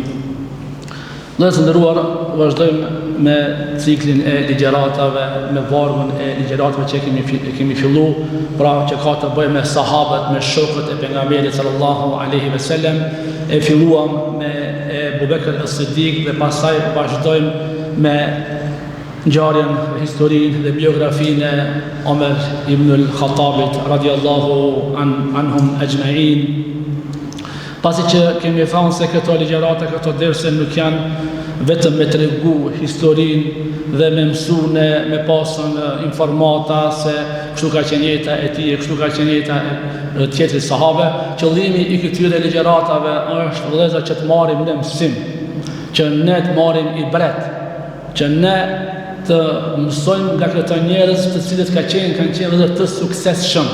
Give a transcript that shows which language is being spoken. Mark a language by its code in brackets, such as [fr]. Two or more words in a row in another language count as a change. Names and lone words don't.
[sq] Nëse të ndëruar, vazhdojmë me ciklin e ligjëratave, me vargun e ligjëratave që kemi fillu, pra që ka të bëjë me sahabët, me shokët e pejgamberit [ar] صلى الله عليه وسلم. [sq] E filluam me Abu Bekr as-Siddiq dhe pastaj vazhdojmë me ngjarjen, historinë dhe biografinë e Omer ibn al-Khattabit [ar] رضي الله عنهم أجمعين. [sq] Pasi që kemi thënë se këto ligjërata, këto derse nuk janë vetëm me tregu historinë dhe me mësune, me pasën informata se kështu ka qenë jeta e tij, kështu ka qenë jeta e tjetrit sahabe. Qëllimi i këtyre ligjëratave është vëllezër që të marrim në mësim, që ne të marrim ibret, që ne të mësojmë nga këto njerëz të cilët kanë qenë vëllezër të suksesshëm.